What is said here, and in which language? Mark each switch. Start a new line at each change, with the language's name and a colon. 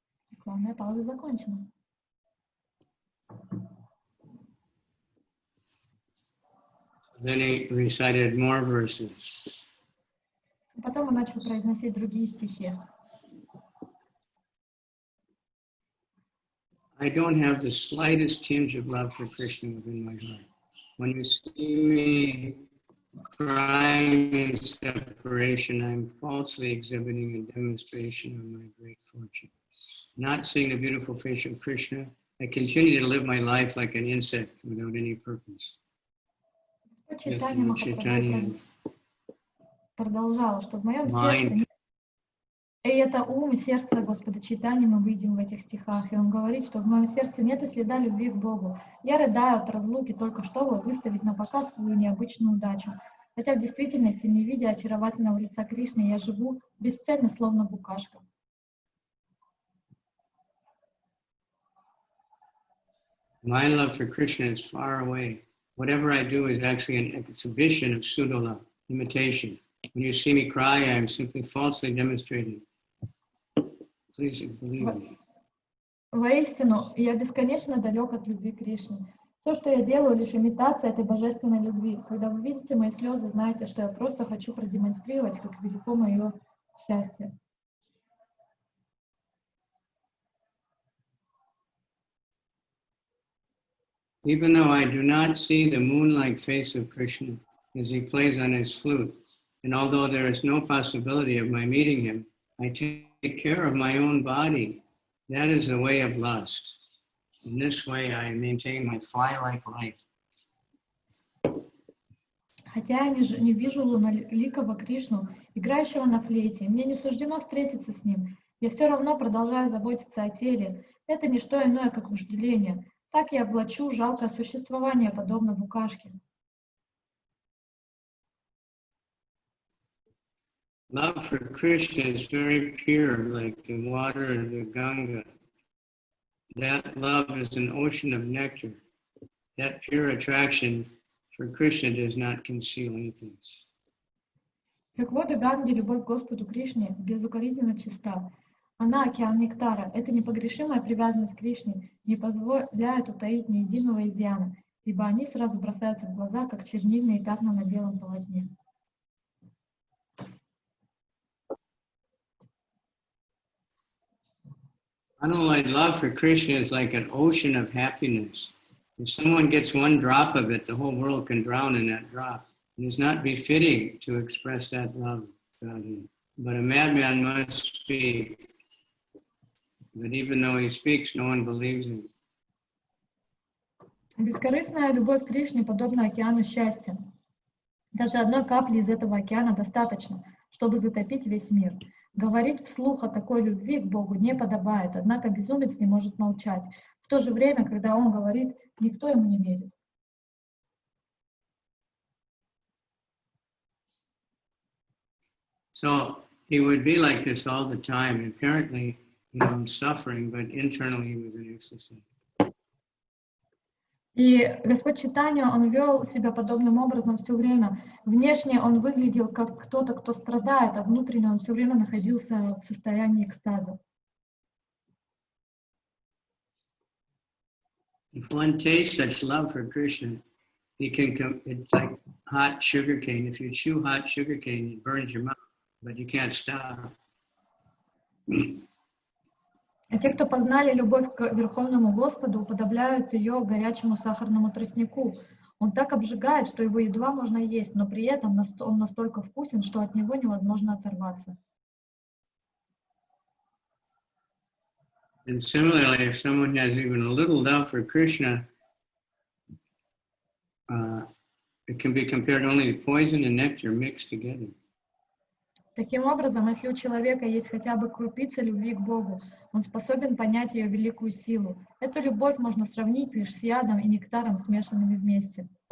Russian: Рекламная пауза закончена.
English: Then he recited more verses.
Russian: Потом он начал произносить другие стихи.
English: I don't have the slightest tinge of love for Krishna within my heart. When you see me crying in separation, I'm falsely exhibiting a demonstration of my great fortune. Not seeing the beautiful face of Krishna, I continue to live my life like an insect without any purpose.
Russian: Чайтанья Махапрабху продолжал, что в моем сердце нет. И это ум и сердце Господа Чайтаньи мы видим в этих стихах. И он говорит, что в моем сердце нет и следа любви к Богу. Я рыдаю от разлуки только чтобы выставить на показ свою необычную удачу. Хотя в действительности, не видя очаровательного лица Кришны, я живу бесцельно, словно букашка.
English: My love for Krishna is far away. Whatever I do is actually an exhibition of pseudo-love, imitation. When you see me cry, I am simply falsely demonstrating. Please believe me.
Russian: Воистину, я бесконечно далек от любви Кришны. Все, что я делаю, лишь имитация этой божественной любви. Когда вы видите мои слезы, знаете, что я просто хочу продемонстрировать, как велико мое счастье.
English: Even though I do not see the moon-like face of Krishna as he plays on his flute, and although there is no possibility of my meeting him, I take care of my own body. That is the way of lust. In this way, I maintain my fly-like life.
Russian: Хотя я не вижу луналикого Кришну, играющего на флейте, мне не суждено встретиться с ним, я все равно продолжаю заботиться о теле. Это не что иное, как вожделение. Так я влачу жалкое существование, подобно букашке.
English: Love for Krishna is very pure, like the water of the Ganga. That love is an ocean of nectar. That pure attraction for Krishna does not conceal anything.
Russian: Как воды Ганги, любовь к Господу Кришне безукоризненно чиста. Она океан нектара. Эта непогрешимая привязанность к Кришне не позволяет утаить ни единого изъяна, ибо они сразу бросаются в глаза, как чернильные пятна на белом полотне.
English: Unlike love for Krishna is like an ocean of happiness. If someone gets one drop of it, the whole world can drown in that drop. It is not befitting to express that love without him. But a madman must speak. But even though he speaks, no one believes him.
Russian: Бескорыстная любовь к Кришне подобна океану счастья. Даже одной капли из этого океана достаточно, чтобы затопить весь мир. Говорить вслух о такой любви к Богу не подобает, однако безумец не может молчать. В то же время, когда он говорит, никто ему не верит.
English: So he would be like this all the time, apparently, suffering, but internally he was in ecstasy.
Russian: И Господь Чайтанья, он вел себя подобным образом все время. Внешне он выглядел как кто-то, кто страдает, а внутренне он все время находился в состоянии экстаза.
English: If one tastes such love for Krishna, it's like hot sugar cane. If you chew hot sugar cane, it burns your mouth, but you can't stop.
Russian: А те, кто познали любовь к Верховному Господу, уподобляют ее горячему сахарному тростнику. Он так обжигает, что его едва можно есть, но при этом он настолько вкусен, что от него невозможно оторваться.
English: And similarly, if someone has even a little love for Krishna, it can be compared only to poison and nectar mixed together.
Russian: Таким образом, если у человека есть хотя бы крупица любви к Богу, он способен понять ее великую силу. Эту любовь можно сравнить лишь с ядом и нектаром, смешанными вместе.